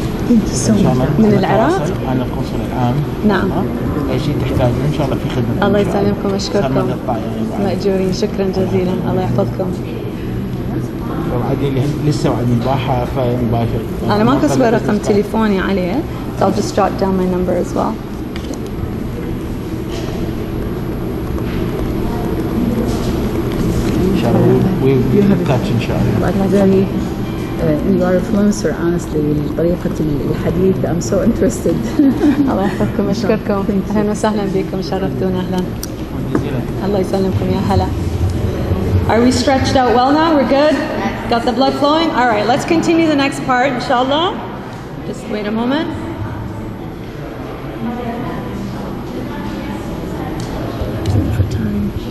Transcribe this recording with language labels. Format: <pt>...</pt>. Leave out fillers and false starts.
<ar>من العراق؟ أنا القنصل العام. نعم. أي شيء تحتاجه إن شاء الله في خدمة. الله يسلمكم أشكركم. مأجورين شكرا جزيلا الله يحفظكم. وعدي لسه وعدني البارحة فمباشر. أنا ما كسب رقم تليفوني عليه.</ar> <en>So I'll just jot down my number as well.</en> <ar>إن شاء الله.</ar> <en>We will touch</en> <ar>إن شاء الله.</ar> <en>Like very, you are a influencer, honestly.</en> <ar>طريقة الحديث,</ar> <en>I'm so interested.</en> <ar>الله يحفظكم أشكركم. أهلا وسهلا بكم شرفتونا أهلا. الله يسلمكم يا هلا.</ar> <en>Are we stretched out well now? We're good? Got the blood flowing? All right, let's continue the next part, inshallah. Just wait a moment. For time.</en>